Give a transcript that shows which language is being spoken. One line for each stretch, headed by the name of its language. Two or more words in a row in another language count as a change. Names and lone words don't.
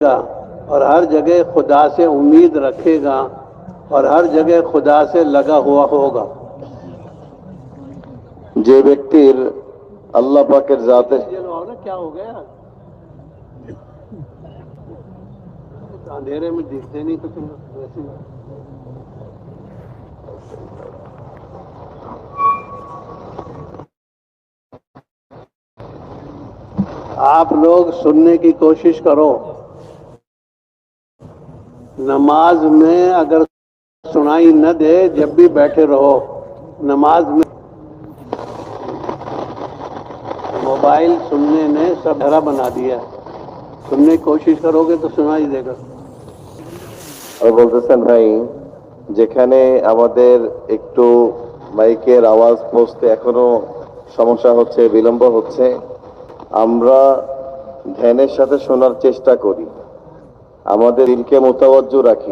Urdu: اور ہر جگہ خدا سے امید رکھے گا اور ہر جگہ خدا سے لگا ہوا ہوگا۔
Bangla: যে ব্যক্তির আল্লাহ পাকের জাতে
Urdu: کیا ہو گیا؟ اندھیرے میں دکھتے نہیں کچھ ویسے۔ آپ لوگ سننے کی کوشش کرو، نماز میں اگر سنائی نہ دے جب بھی بیٹھے رہو، نماز میں موبائل سننے نے سب بھرا بنا دیا ہے، سننے کی کوشش کرو گے تو سنائی دے گا۔
Bangla: আর বলতেছেন ভাই, যেখানে আমাদের একটু মাইকের আওয়াজ পৌঁছতে এখনো সমস্যা হচ্ছে, বিলম্ব হচ্ছে, আমরা ধ্যানের সাথে শোনার চেষ্টা করি, আমাদের দিলকে মোতাবজ্জ রাখি।